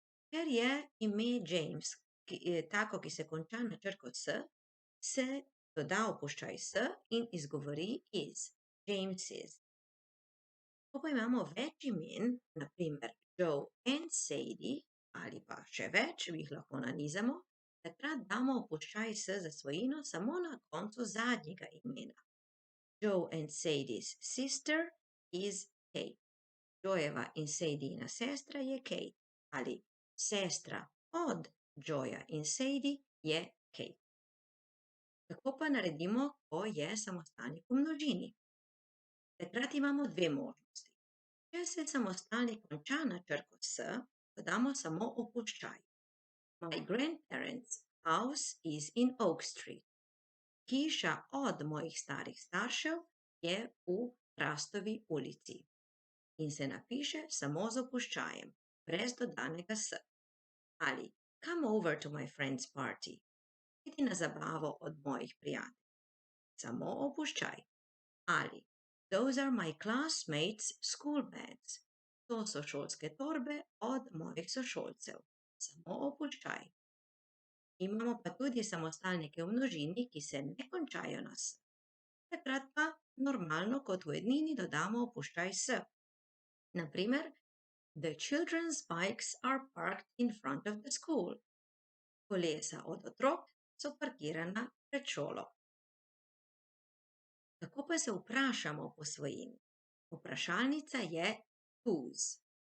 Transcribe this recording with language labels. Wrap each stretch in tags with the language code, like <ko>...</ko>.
<sl>Ker je ime James tako, ki se konča na črko s, se doda opuščaj s in izgovori is. James's. Ko pa imamo več imen, na primer Joe and Sadie, ali pa še več, jih lahko nanizamo, takrat damo opuščaj s za svojino samo na koncu zadnjega imena.</sl> <en>Joe and Sadie's sister is Kate.</en> <sl>Joejeva in Sadiina sestra je Kate. Ali sestra od Joeja in Sadie je Kate. Kako pa naredimo, ko je samostalnik v množini? Takrat imamo dve možnosti. Če se samostalnik konča na črko s, dodamo samo opuščaj.</sl> <en>My grandparents' house is in Oak Street.</en> <sl>Hiša od mojih starih staršev je v Hrastovi ulici. In se napiše samo z opuščajem, brez dodanega s. Ali</sl> <en>come over to my friend's party.</en> <sl>Pridi na zabavo od mojih prijateljev. Samo opuščaj. Ali</sl> <en>those are my classmates' school bags.</en> <sl>To so šolske torbe od mojih sošolcev. Samo opuščaj. Imamo pa tudi samostalnike v množini, ki se ne končajo na s. Takrat pa normalno kot v ednini dodamo opuščaj s. Na primer,</sl> <en>the children's bikes are parked in front of the school.</en> <sl>Kolesa od otrok so parkirana pred šolo. Kako pa se vprašamo po svojini? Vprašalnica je whose.</sl>